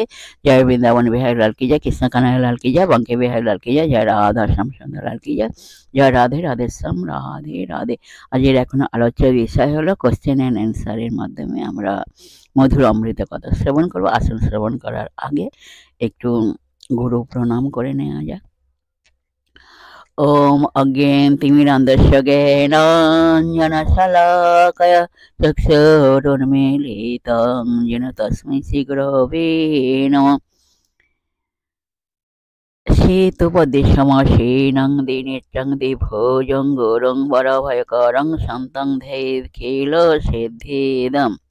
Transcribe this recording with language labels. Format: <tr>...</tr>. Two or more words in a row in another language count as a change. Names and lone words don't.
<hi>जय वृन्दावन बिहारी लाल की जय, कृष्ण कन्हैया लाल की जय, बांके बिहारी लाल की जय, जय राधा श्याम सुंदर लाल की जय, जय राधे राधे श्याम राधे राधे শ্যাম রাধে রাধে।</hi> <bn>আজকের এখন আলোচ্য বিষয় হলো</bn> <en>question and answer</en> <bn>মাধ্যমে আমরা মধুর অমৃত কথা শ্রবণ করবো। আসন শ্রবণ করার আগে একটু গুরু প্রণাম করে নেওয়া যাক।</bn> <sa>ॐ अज्ञेयतिमिरान्धस्य ज्ञानाञ्जनशलाकया चक्षुरुन्मीलितं येन तस्मै श्रीगुरवे नमः। सेतुपदेशमासेनं दिनेत्रं दिभोजं गुरुं वरभयकरं सन्तं धैर्यखिलसिद्धिदम्।</sa>